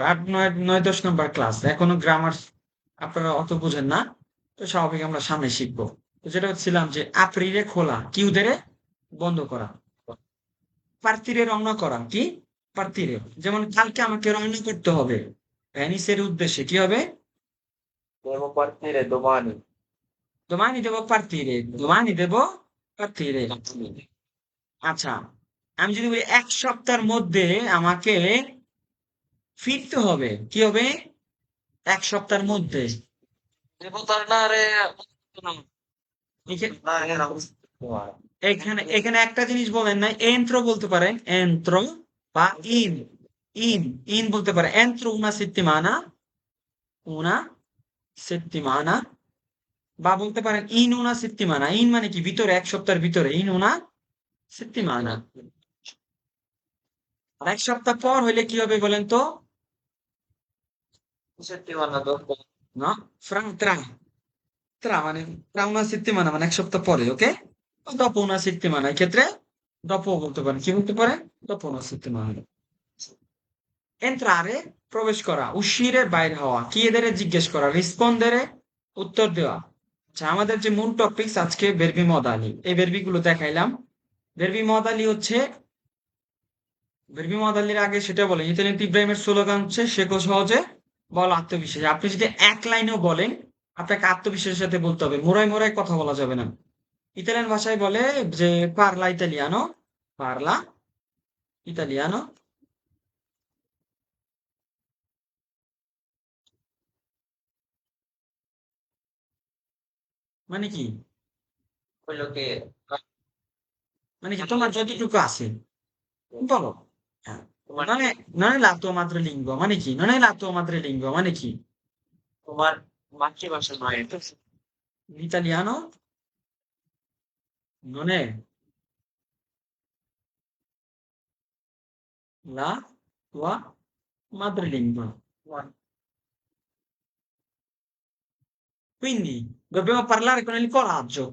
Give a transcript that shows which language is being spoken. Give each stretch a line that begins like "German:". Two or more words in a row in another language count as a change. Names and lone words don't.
Bangla: 8, 9, 9, 10 নাম্বার ক্লাস, এখনো গ্রামার আপনারা অত বোঝেন না, তো স্বাভাবিক আমরা সামনে শিখবো। তো যেটা হচ্ছিলাম যে আপ্রিলে খোলা, কিউদেরে বন্ধ করা, পার্তিরে রওনা করা, কি? পার্তিরে। যেমন কালকে আমাকে রওনা করতে হবে ভ্যানিসের উদ্দেশ্যে, কি হবে?
Italian: Devo partire domani. domani devo partire, domani devo partire।
Bangla: আচ্ছা, আমি যদি বলি 1 সপ্তাহের মধ্যে আমাকে ফিরতে হবে, কি হবে? 1 সপ্তাহের মধ্যে।
Italian: Devo tornare.
Bangla: এখানে একটা জিনিস বলেন নাই, এন্ট্রো বলতে পারেন, এন্ট্রো বা ইন ইন ইন বলতে পারে।
Italian: এন্ট্রো una settimana,
Bangla: বা বলতে পারেন
Italian: in una settimana.
Bangla: ইন মানে কি? ভিতরে, 1 সপ্তাহের ভিতরে,
Italian: in una settimana.
Bangla: আর 1 সপ্তাহ পর হইলে কি হবে বলেন তো?
Italian: Settimana dopo.
Bangla: না, tra মানে
Italian: tra una settimana
Bangla: মানে 1 সপ্তাহ পরে, ওকে?
Italian: dopo una settimana,
Bangla: এই ক্ষেত্রে dopo বলতে পারেন, কি বলতে পারেন?
Italian: dopo una settimana।
Bangla: entrare প্রবেশ করা, uscire বাইর হওয়া, chiedere জিজ্ঞেস করা, rispondere উত্তর দেওয়া। আচ্ছা, আমাদের যে মূল টপিকস আজকে
Italian: verbi modali,
Bangla: এই verbi গুলো দেখাইলাম।
Italian: verbi modali
Bangla: হচ্ছে,
Italian: verbi modaliর
Bangla: আগে সেটা বলে, ইতালিয়ান ইব্রাহিমের স্লোগান হচ্ছে শেখো সহজে বলো আত্মবিশ্বাস। আপনি যদি এক লাইনেও বলেন, আপনাকে আত্মবিশ্বাসের সাথে বলতে হবে। মোড়ায় মোড়ায় কথা বলা যাবে না। ইতালিয়ান ভাষায় বলে যে
Italian: parla italiano, parla italiano.
Bangla: মানে কি?
Italian: Quello che
Bangla: মানে কি তোমার যতটুকু আছে বলো। হ্যাঁ। তোমার
Italian: non è, non è la tua madrelingua,
Bangla: মানে কি?
Italian: non è la tua madrelingua,
Bangla: মানে কি? তোমার মাতৃভাষা নয় এটা।
Italian: L'italiano non è la tua madrelingua.
Bangla: তোমার
Italian: Quindi dobbiamo parlare con il coraggio.